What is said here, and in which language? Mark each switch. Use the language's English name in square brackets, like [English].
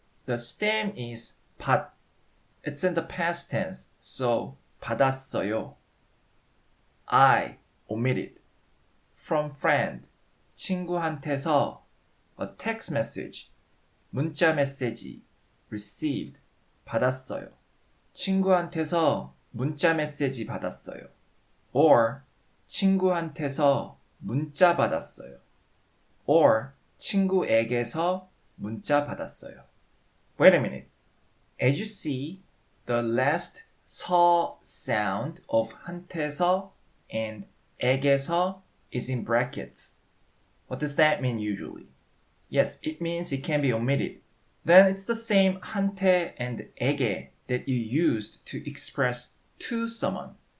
[English] The stem is 받. It's in the past tense, so 받았어요. I, omitted. From friend, 친구한테서. A text message, 문자 메시지, received, 받았어요. [Korean] 친구한테서 문자 메시지 받았어요. Or 친구한테서 문자 받았어요. Or 친구에게서 문자 받았어요. [English] Wait a minute. As you see, the last 서 sound of 한테서 and 에게서 is in brackets. What does that mean usually? Yes, it means it can be omitted. Then it's the same 한테 and 에게 that you used to express to someone.